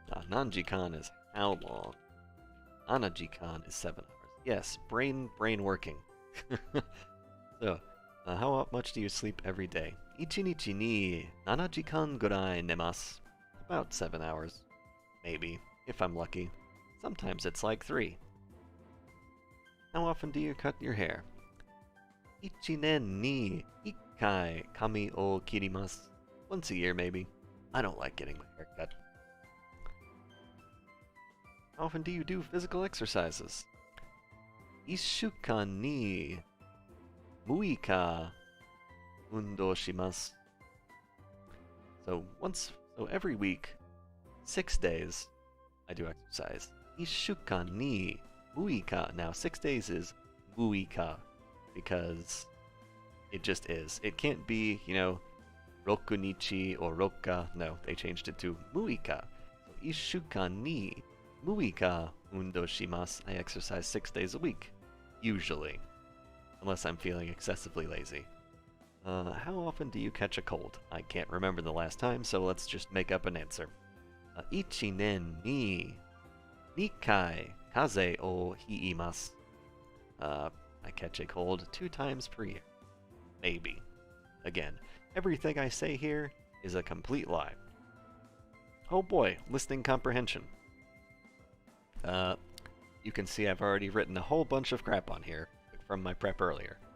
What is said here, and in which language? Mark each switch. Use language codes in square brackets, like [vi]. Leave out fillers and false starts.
[en] Nanjikan is how long? Nanajikan is 7 hours. Yes, brain working. So, how much do you sleep every day? [ja] 1日に7時間ぐらい寝ます. [en] About 7 hours. Maybe, if I'm lucky. Sometimes it's like 3. How often do you cut your hair? [ja] 1年に1回髪を切ります. [en] Once a year, maybe. I don't like getting my hair cut. How often do you do physical exercises? [ja] 1週間に6日運動します. [en] So every week, 6 days, I do exercise. [ja] 1週間に6日. [en] Now 6 days is 6日 because it just is. It can't be, 6日 or 6日. No, they changed it to 6日. [ja] So 1週間に6日運動します. [en] I exercise 6 days a week, usually, unless I'm feeling excessively lazy. How often do you catch a cold? I can't remember the last time, so let's just make up an answer. [ja] 1年に2回風邪をひきます. [en] I catch a cold 2 times per year. Maybe. Again, everything I say here is a complete lie. Oh boy, listening comprehension. You can see I've already written a whole bunch of crap on here from my prep earlier.